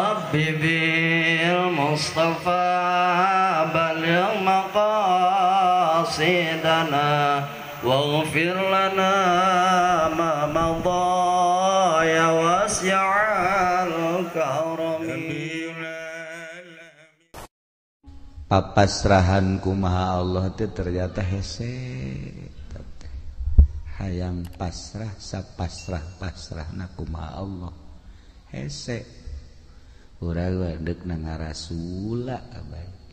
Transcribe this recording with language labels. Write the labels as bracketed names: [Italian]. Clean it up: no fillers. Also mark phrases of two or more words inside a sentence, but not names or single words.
[Arabic] بذي المصطفى بلغ مقاصدنا واغفر لنا ما مضى يا واسع الكرم. [Sundanese] Papasrahan kumaha Allah teh ternyata hese hayang pasrah sapasrah-pasrahna kumaha Allah hese urang deuk nangarasula abay